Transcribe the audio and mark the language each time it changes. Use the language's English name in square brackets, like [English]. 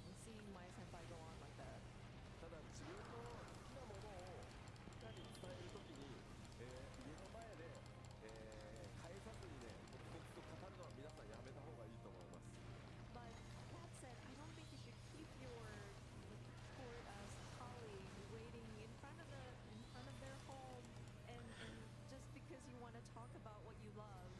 [English] Seeing my senpai go on like that. [Japanese] ただ自分の好きなものをみんなに伝えるときに、家の前で、返さずにねコツコツと語るのは皆さんやめた方がいいと思います [English] But that said, I don't think you should keep your court as a colleague waiting in front of their home and just because you want to talk about what you love.